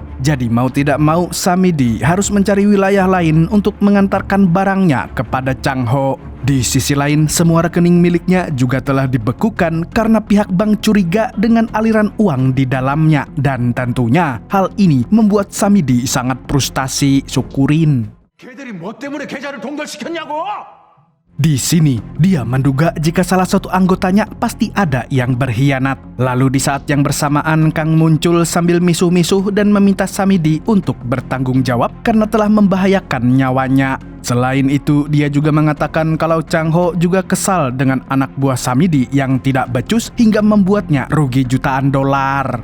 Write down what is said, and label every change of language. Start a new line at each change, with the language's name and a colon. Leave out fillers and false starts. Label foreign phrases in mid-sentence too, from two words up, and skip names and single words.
Indonesian: Jadi mau tidak mau, Samidi harus mencari wilayah lain untuk mengantarkan barangnya kepada Chang Ho. Di sisi lain, semua rekening miliknya juga telah dibekukan karena pihak bank curiga dengan aliran uang di dalamnya. Dan tentunya hal ini membuat Samidi sangat frustasi. Syukurin.
Korean: 걔들이 뭐 때문에 계좌를 동결시켰냐고!
Indonesian: Di sini, dia menduga jika salah satu anggotanya pasti ada yang berkhianat. Lalu di saat yang bersamaan, Kang muncul sambil misuh-misuh dan meminta Samidi untuk bertanggung jawab karena telah membahayakan nyawanya. Selain itu, dia juga mengatakan kalau Chang Ho juga kesal dengan anak buah Samidi yang tidak becus hingga membuatnya rugi jutaan dolar.